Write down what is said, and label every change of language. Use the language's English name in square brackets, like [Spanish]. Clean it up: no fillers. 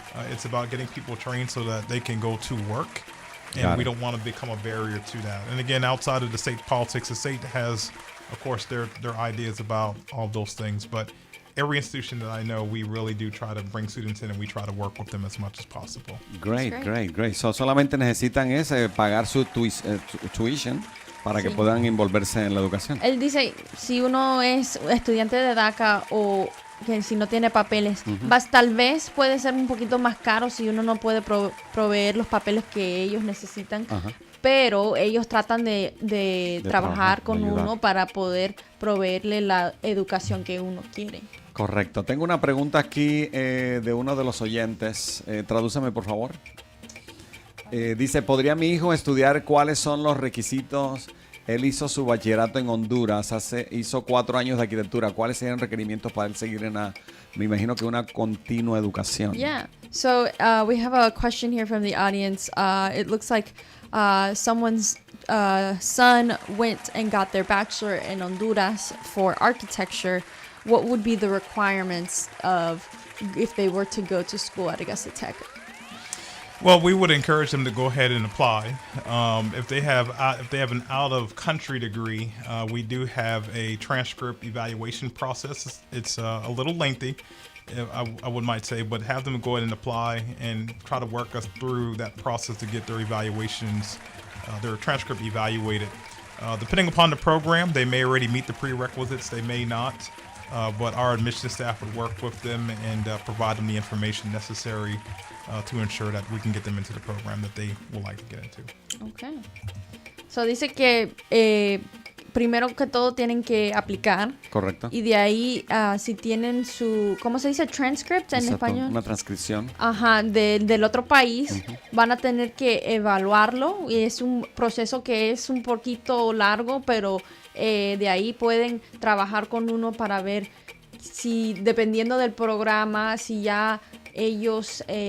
[English] It's about getting people trained so that they can go to work. And we don't want to become a barrier to that. And again, outside of the state politics, the state has, of course, their ideas about all those things. But every institution that I know, we really do try to bring students in and we try to work with them as much as possible. Great. [Spanish] So, solamente necesitan pagar su tuition para que puedan envolverse en la educación. Él dice, si uno es estudiante de DACA o que si no tiene papeles, tal vez puede ser un poquito más caro si uno no puede proveer los papeles que ellos necesitan. Pero ellos tratan de trabajar con uno para poder proveerle la educación que uno quiere. Correcto. Tengo una pregunta aquí de uno de los oyentes. Tradúceme, por favor. Dice, ¿podría mi hijo estudiar cuáles son los requisitos? Él hizo su bachillerato en Honduras, hizo 4 años de arquitectura. ¿Cuáles serían requerimientos para él seguir me imagino que una continua educación? [English] Yeah. So we have a question here from the audience. It looks like someone's son went and got their bachelor in Honduras for architecture. What would be the requirements of if they were to go to school at Augusta Tech? Well, we would encourage them to go ahead and apply. If they have an out-of-country degree, we do have a transcript evaluation process. It's a little lengthy, I might say, but have them go ahead and apply and try to work us through that process to get their evaluations, their transcript evaluated. Depending upon the program, they may already meet the prerequisites, they may not, but our admission staff would work with them and provide them the information necessary to ensure that we can get them into the program that they would like to get into. Okay. [Spanish] So dice que primero que todo tienen que aplicar. Correcto. Y de ahí, si tienen su, ¿cómo se dice? Transcript en Exacto, español. una transcripción. Ajá, del otro país, van a tener que evaluarlo y es un proceso que es un poquito largo, pero de ahí pueden trabajar con uno para ver si, dependiendo del programa, si ya ellos...